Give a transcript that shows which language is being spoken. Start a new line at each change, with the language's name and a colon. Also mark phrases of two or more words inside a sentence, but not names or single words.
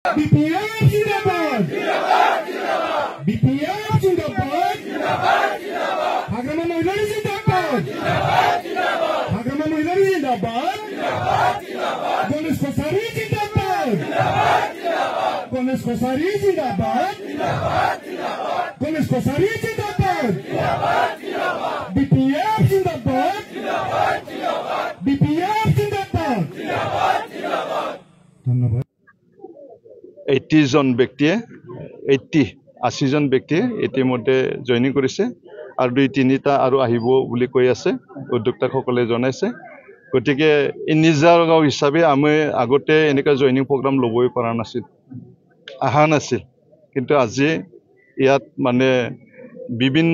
Hindi: BPF जिंदाबाद BPF जिंदाबाद हाग्रामा महिलारी जिंदाबाद हाग्रामा महिलारी जिंदाबाद गणेश कसारी जिंदाबाद गणेश कसारी जिंदाबाद गणेश कसारी जिंदाबाद BPF जिंदाबाद BPF जिंदाबाद धन्यवाद
Assamese: 80 জন ব্যক্তিয়ে 80 জন ব্যক্তিয়ে ইতিমধ্যে জয়েনিং কৰিছে আৰু 2-3টা আৰু আহিব বুলি কৈ আছে উদ্যোক্তাসকলে জনাইছে গতিকে নিজৰ গাঁও হিচাপে আমি আগতে এনেকা
English: joining program
Assamese: ল'বই পৰা নাছিল আহা নাছিল কিন্তু আজি ইয়াত মানে বিভিন্ন